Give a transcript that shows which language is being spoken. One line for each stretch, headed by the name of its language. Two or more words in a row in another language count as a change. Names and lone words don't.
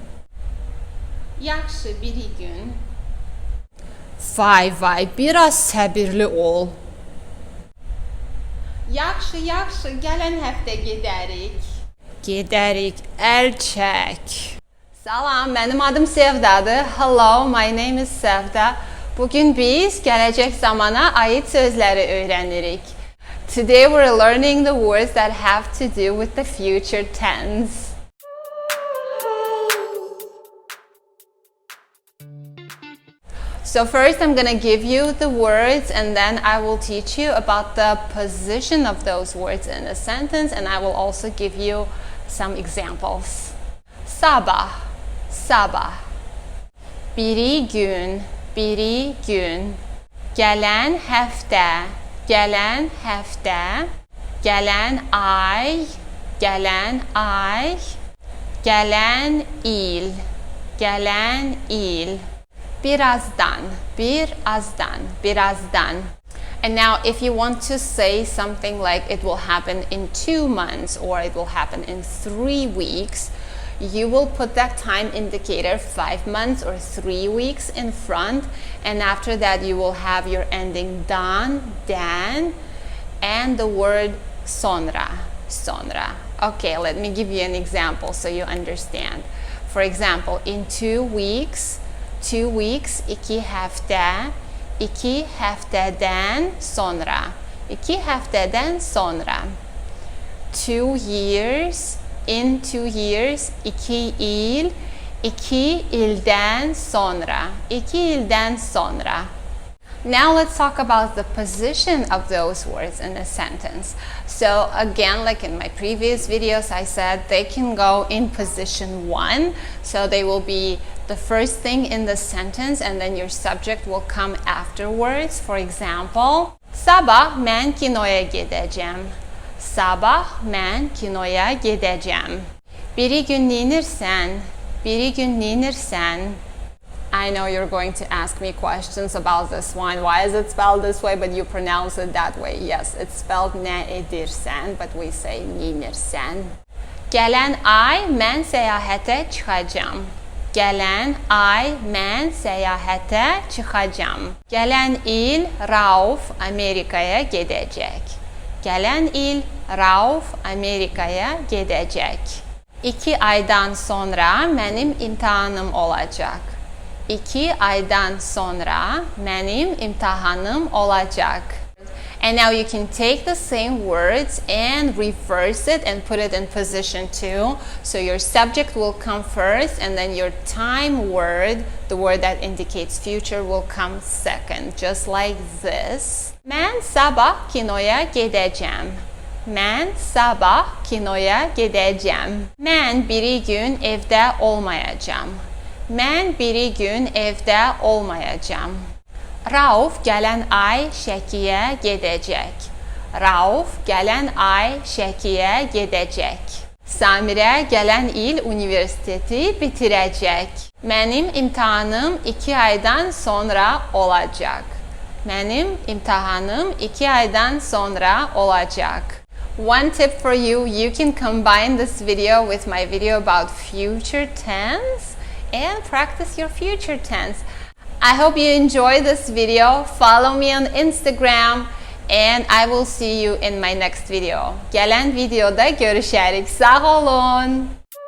Azerbaijani: Yaxşı, bir gün. Vay, biraz səbirli ol. Yaxşı, gələn həftə gedərik. Gedərik, əl çək. Salam, mənim adım Sevdadır.
English: Hello, my name is Sevda.
Azerbaijani: Bugün biz gələcək zamana aid sözləri öyrənirik.
English: Today we're learning the words that have to do with the future tense. So first I'm going to give you the words and then I will teach you about the position of those words in a sentence and I will also give you some examples.
Azerbaijani: Sabah, sabah. Biri gün, Gelen həftə, gelen ay, gelen il. Birazdan.
English: And now if you want to say something like it will happen in 2 months or it will happen in 3 weeks, you will put that time indicator 5 months or 3 weeks in front, and after that you will have your ending dan, and the word sonra. Okay, let me give you an example so you understand. For example, in 2 weeks,
Azerbaijani: iki həftə, iki həftədən sonra.
English: 2 years, in 2 years,
Azerbaijani: 2 il, 2 ildən sonra.
English: Now let's talk about the position of those words in a sentence. So again, like in my previous videos, I said they can go in position 1. So they will be the first thing in the sentence and then your subject will come afterwards. For example,
Azerbaijani: sabah mən kinoya gedəcəm. Biri gün neyinirsən?
English: I know you're going to ask me questions about this one. Why is it spelled this way, but you pronounce it that way? Yes, it's spelled
Azerbaijani: nə edirsən,
English: but we say neyinirsən.
Azerbaijani: Gələn ay mən səyahətə çıxacağam. Gələn il Rauf Amerikaya gedəcək. 2 aydan sonra mənim imtahanım olacaq. 2 aydan sonra mənim imtahanım olacaq. And now you can take the same words and reverse it and put it in position 2. So your subject will come first and then your time word, the word that indicates future, will come second. Just like this. Mən sabah kinoya gedəcəm. Mən biri gün evdə olmayacağam. Rauf gələn ay Şəkiyə gedəcək. Samirə gələn il universiteti bitirəcək. Mənim imtahanım 2 aydan sonra olacaq.
English: One tip for you, you can combine this video with my video about future tense and practice your future tense. I hope you enjoy this video. Follow me on Instagram and I will see you in my next video.
Azerbaijani: Gələn videoda görüşərik. Sağ olun.